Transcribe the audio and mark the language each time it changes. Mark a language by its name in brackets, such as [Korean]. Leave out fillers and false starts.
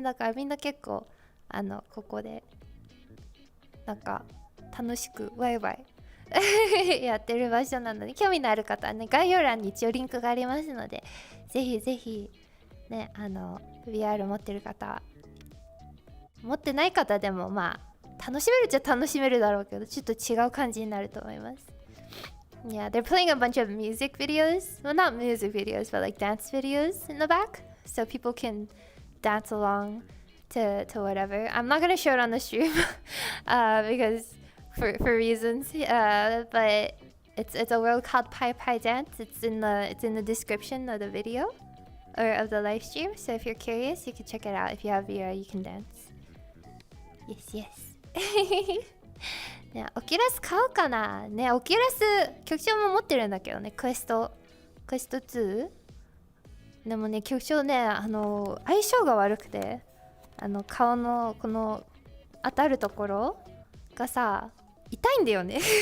[Japanese] だからみんな結構ここでなんか楽しくワイワイやってる場所なので、興味のある方はね、概要欄に一応リンクがありますので、ぜひぜひね、VR 持ってる方、持ってない方でもまあ楽しめるっちゃ楽しめるだろうけど、ちょっと違う感じになると思います。 [English] Yeah, they're playing a bunch of music videos. Well, not music videos, but like dance videos in the back. So people can dance along to whatever. I'm not going to show it on the stream because for reasons. But it's a world called PyPyDance. It's in the description of the video or of the live stream. So if you're curious, you can check it out. If you have VR, you can dance. Yes. [Japanese] ね、オキュラス買うかなね。オキュラス局長も持ってるんだけどね、クエスト2。でもね、局長ね、相性が悪くて、顔のこの当たるところがさ、痛いんだよね。